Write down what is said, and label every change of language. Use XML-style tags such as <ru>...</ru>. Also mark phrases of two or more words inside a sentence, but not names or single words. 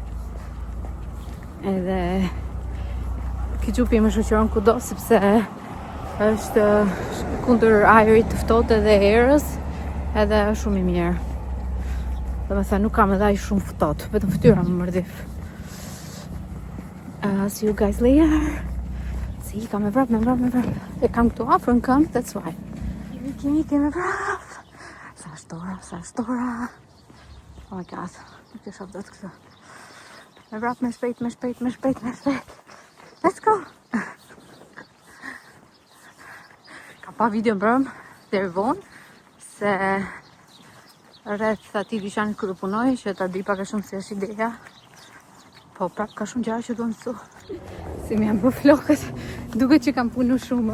<sq>Edhe ky gjupi më shoqëron kudo sepse është kundër ajrit të ftohtë edhe erës, edhe është shumë i mirë. Domethënë nuk kam edhe aq shumë ftohtë, vetëm fytyra më mërdhif.</sq> <en>See you guys later.</en> <sq>Si kam e vrap. E kam këtu afër në këmbë,</sq> <en>that's why.</en> <sq>Kimi me vrap. Sa është ora.</sq> <en>Oh my god,</en> <sq>nuk e shoh dot këtë. Me vrap me shpejt.</sq> <en>Let's go!</en> <sq>Kam pa video mbrëm deri vonë, se rreth atij dyqanit ku do punoj, që ta di pak a shumë si është ideja. Po prap ka shumë gjëra që do mësu. Si më janë bërë flokët, duket që kam punu shumë.</sq>